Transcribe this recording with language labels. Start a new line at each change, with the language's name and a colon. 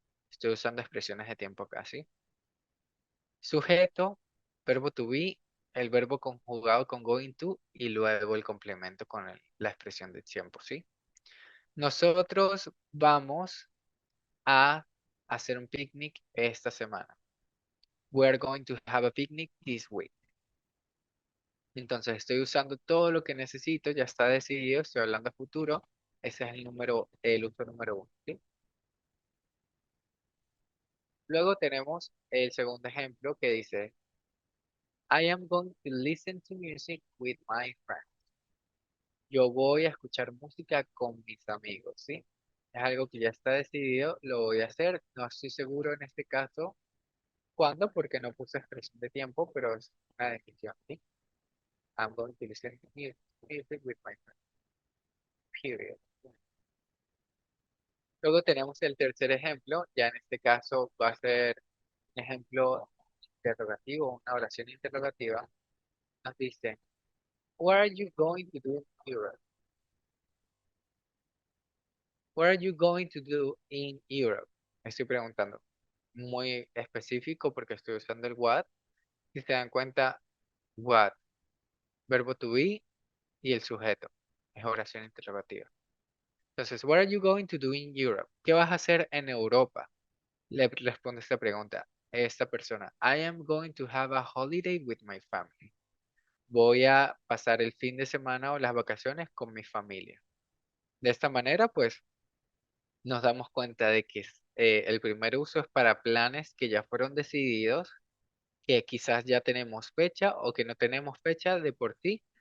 Spanish: Estoy usando expresiones de tiempo acá, ¿sí? Sujeto, verbo to be, el verbo conjugado con going to y luego el complemento con la expresión de tiempo, ¿sí? Nosotros vamos a hacer un picnic esta semana.
English: We are going to have a picnic this week.
Spanish: Entonces estoy usando todo lo que necesito, ya está decidido, estoy hablando a futuro. Ese es el uso número uno, ¿sí? Luego tenemos el segundo ejemplo que dice,
English: I am going to listen to music with my friends.
Spanish: Yo voy a escuchar música con mis amigos, ¿sí? Es algo que ya está decidido, lo voy a hacer. No estoy seguro en este caso cuándo, porque no puse expresión de tiempo, pero es una decisión, ¿sí?
English: I'm going to listen to music with my friends, period.
Spanish: Luego tenemos el tercer ejemplo, ya en este caso va a ser un ejemplo interrogativo, una oración interrogativa. Nos dice,
English: What are you going to do in Europe? What are you going to do in Europe?
Spanish: Estoy preguntando. Muy específico porque estoy usando el what. Si se dan cuenta, what, verbo to be y el sujeto. Es oración interrogativa. Entonces,
English: what are you going to do in Europe?
Spanish: ¿Qué vas a hacer en Europa? Le responde esta pregunta esta persona.
English: I am going to have a holiday with my family.
Spanish: Voy a pasar el fin de semana o las vacaciones con mi familia. De esta manera, pues, nos damos cuenta de que el primer uso es para planes que ya fueron decididos, que quizás ya tenemos fecha o que no tenemos fecha de por sí.